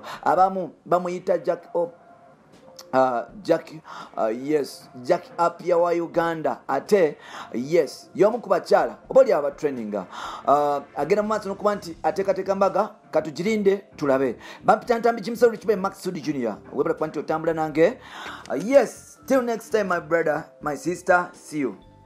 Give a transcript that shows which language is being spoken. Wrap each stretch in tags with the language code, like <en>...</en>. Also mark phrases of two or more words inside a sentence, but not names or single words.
<lg>Abamu bamuyita Jack Apia wa Uganda ate yes y'omu ku bakyala oba oli aba traininga agenda mu maaso n'okuba nti ateekateeka mbaga katugirinde tulabe. Bampita Ntambi James Rich Boy Maxud Junior webala kuba nti otambula nange.</lg> <en>Yes, till next time my brother, my sister, see you.</en>